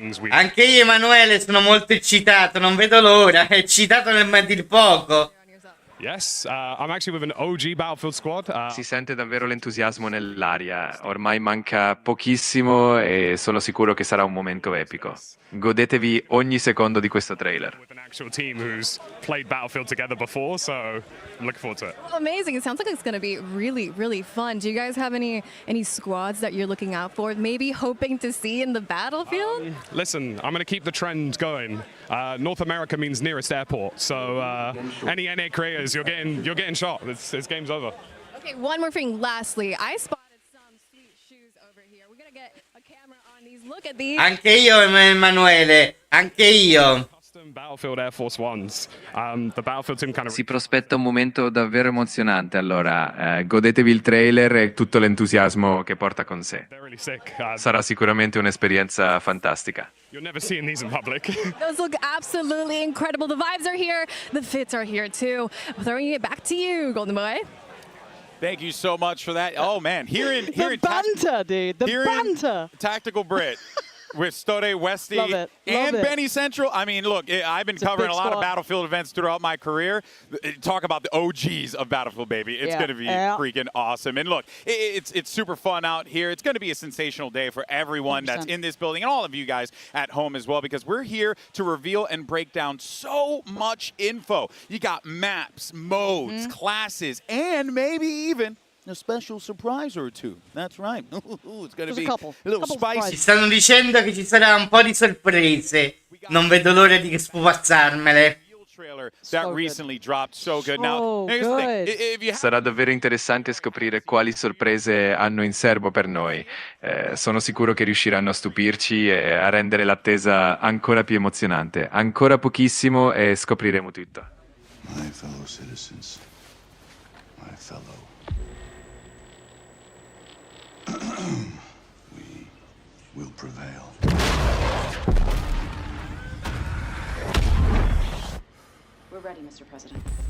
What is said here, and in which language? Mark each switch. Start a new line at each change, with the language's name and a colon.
Italian: Anche io, Emanuele, sono molto eccitato, non vedo l'ora. Eccitato nel dir poco.
English: Yes, I'm actually with an OG Battlefield squad.
Italian: Si sente davvero l'entusiasmo nell'aria. Ormai manca pochissimo e sono sicuro che sarà un momento epico. Godetevi ogni secondo di questo trailer.
English: With an actual team who's played Battlefield together before, so I'm looking forward to it. Amazing. It sounds like it's going to be really, really fun. Do you guys have any squads that you're looking out for, maybe hoping to see in the Battlefield? Listen, I'm going to keep the trend going. North America means nearest airport, so any NA creators, you're getting shot. This game's over. Okay, one more thing. Lastly, I spotted some sweet shoes over here. We're going to get a camera on these. Look at these.
Italian: Anche io, Emanuele, anche io.
English: Battlefield Air Force Ones. The Battlefield team kind of...
Italian: Si prospetta un momento davvero emozionante, allora godetevi il trailer e tutto l'entusiasmo che porta con sé. Sarà sicuramente un'esperienza fantastica.
English: You're never seeing these in public. Those look absolutely incredible. The vibes are here. The fits are here too. Throwing it back to you, Golden Boy. Thank you so much for that. Oh man, hearing banter, dude. The banter. Tactical Brit with Stode Westy and Benny Central. I mean, look, I've been covering a lot of Battlefield events throughout my career. Talk about the OGs of Battlefield, baby. It's going to be freaking awesome. And look, it's super fun out here. It's going to be a sensational day for everyone 100%. That's in this building and all of you guys at home as well, because we're here to reveal and break down so much info. You got maps, modes, classes, and maybe even a special surprise or two. That's right. It's going to be a little spicy.
Italian: Ci stanno dicendo che ci sarà un po' di sorprese. Non vedo l'ora di spupazzarmele.
English: That recently dropped, so good. Now,
Italian: sarà davvero interessante scoprire quali sorprese hanno in serbo per noi. Sono sicuro che riusciranno a stupirci e a rendere l'attesa ancora più emozionante. Ancora pochissimo e scopriremo tutto.
English: My fellow citizens, my fellow. We will prevail. We're ready, Mr. President.